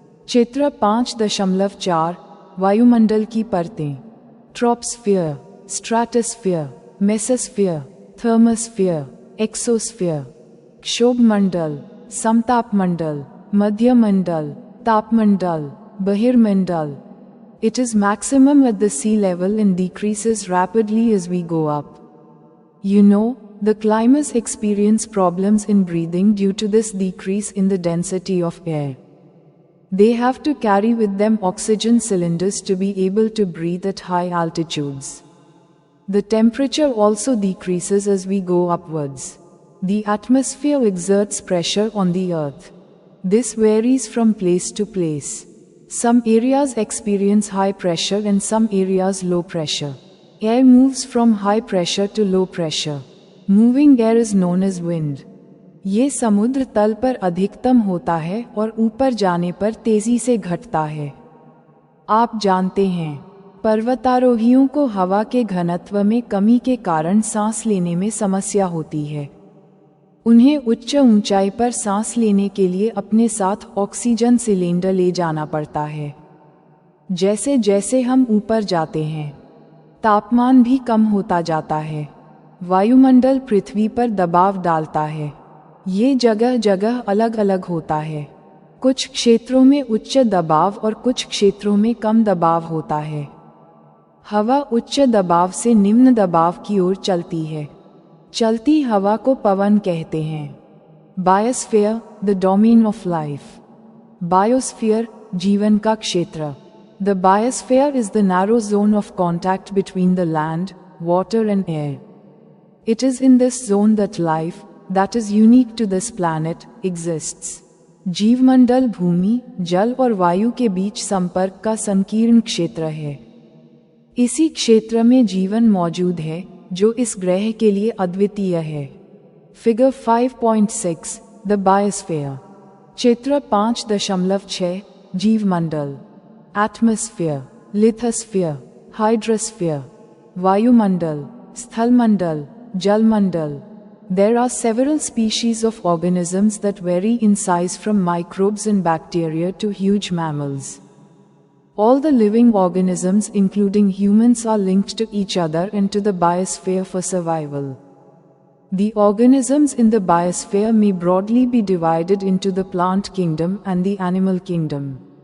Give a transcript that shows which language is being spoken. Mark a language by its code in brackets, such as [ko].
[hi] चित्र 5.4 वायुमंडल की परतें। [en] Troposphere, stratosphere, mesosphere, thermosphere, exosphere. [hi] क्षोभमंडल, समतापमंडल, मध्यमंडल, तापमंडल, बहिर्मंडल। [en] It is maximum at the sea level and decreases rapidly as we go up. You know, the climbers experience problems in breathing due to this decrease in the density of air. They have to carry with them oxygen cylinders to be able to breathe at high altitudes. The temperature also decreases as we go upwards. The atmosphere exerts pressure on the earth. This varies from place to place. Some areas experience high pressure and some areas low pressure. Air moves from high pressure to low pressure. Moving air is known as wind. [hi] ये समुद्र तल पर अधिकतम होता है और ऊपर जाने पर तेजी से घटता है। आप जानते हैं, पर्वतारोहियों को हवा के घनत्व में कमी के कारण सांस लेने में समस्या होती है। उन्हें उच्च ऊंचाई पर सांस लेने के लिए अपने साथ ऑक्सीजन सिलेंडर ले जाना पड़ता है। जैसे जैसे हम ऊपर जाते हैं, तापमान भी कम होता जाता है। वायुमंडल पृथ्वी पर दबाव डालता है। ये जगह जगह अलग अलग होता है। कुछ क्षेत्रों में उच्च दबाव और कुछ क्षेत्रों में कम दबाव होता है। हवा उच्च दबाव से निम्न दबाव की ओर चलती है। चलती हवा को पवन कहते हैं। [en] Biosphere, the domain of life. Biosphere, [hi] जीवन का क्षेत्र। [en] The biosphere is the narrow zone of contact between the land, water and air. It is in this zone that life, that is unique to this planet, exists. [hi] जीवमंडल भूमि, जल और वायु के बीच संपर्क का संकीर्ण क्षेत्र है। इसी क्षेत्र में जीवन मौजूद है, जो इस ग्रह के लिए अद्वितीय है। [en] Figure 5.6 the biosphere. [hi] चित्र 5.6 जीवमंडल। [en] Atmosphere, lithosphere, hydrosphere. [hi] वायुमंडल, स्थलमंडल, जलमंडल। [en] There are several species of organisms that vary in size from microbes and bacteria to huge mammals. All the living organisms, including humans, are linked to each other and to the biosphere for survival. The organisms in the biosphere may broadly be divided into the plant kingdom and the animal kingdom.